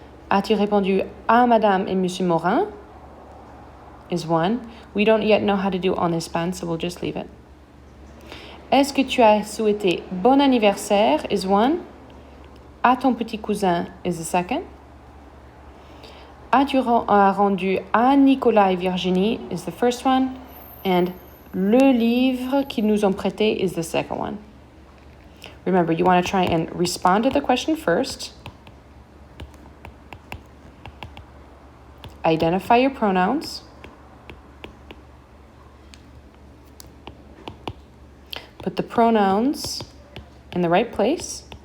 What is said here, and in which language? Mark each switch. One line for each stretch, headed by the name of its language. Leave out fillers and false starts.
French: As-tu répondu à Madame et Monsieur Morin
English: is one. We don't yet know how to do
French: en Espagne,
English: so we'll just leave it.
French: Est-ce que tu as souhaité bon anniversaire
English: is one.
French: À ton petit cousin
English: is the second.
French: As-tu rendu à Nicolas et Virginie
English: is the first one.
French: And le livre qu'ils nous ont prêté
English: is the second one. Remember, you want to try and respond to the question first. Identify your pronouns. Put the pronouns in the right place.